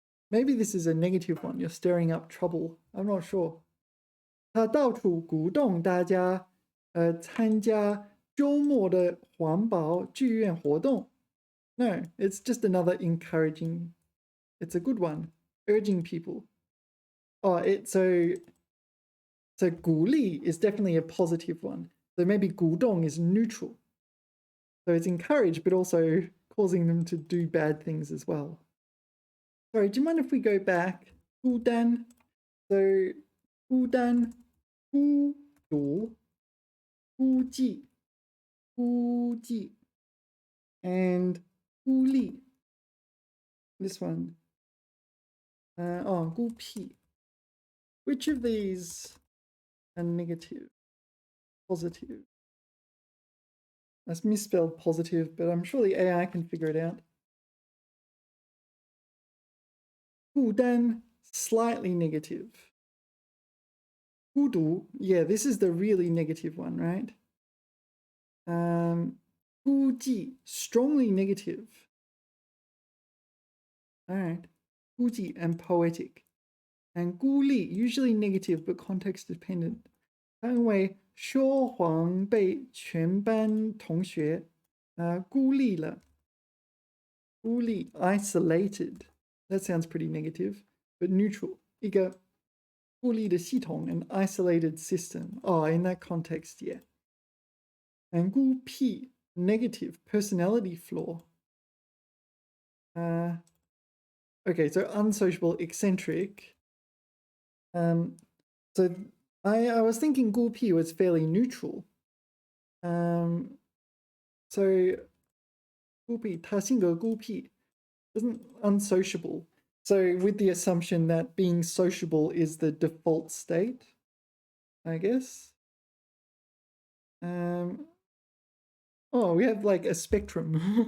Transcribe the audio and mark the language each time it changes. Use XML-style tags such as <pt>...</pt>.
<en>Maybe this is a negative one. You're stirring up trouble. I'm not sure.</en> <zh>他到处鼓动大家参加周末的环保志愿活动.</zh> <en>No, it's just another encouraging. It's a good one. Urging people. So 鼓励 is definitely a positive one. So maybe 鼓动 is neutral. So it's encouraged, but also causing them to do bad things as well. Sorry, do you mind if we go back? 孤单. So 孤单, 孤独, 孤寂, 孤寂, and 孤立. This one. 孤僻. Which of these are negative? Positive. That's misspelled positive, but I'm sure the AI can figure it out. 孤单, slightly negative. 孤独, yeah, this is the really negative one, right? 孤寂, strongly negative. All right. 孤寂 and poetic. And 孤立, usually negative but context dependent.</en> <zh>因为说谎被全班同学孤立了.</zh> <en>孤立, isolated. That sounds pretty negative, but neutral.</en> <zh>一个孤立的系统,</zh> <en>an isolated system. In that context, yeah. And 孤僻, negative, personality flaw. Okay, so unsociable, eccentric. So I was thinking 孤僻 was fairly neutral.</en> <zh>So 孤僻, 他性格孤僻,</zh> <en>isn't unsociable. So with the assumption that being sociable is the default state, I guess. We have like a spectrum.</en>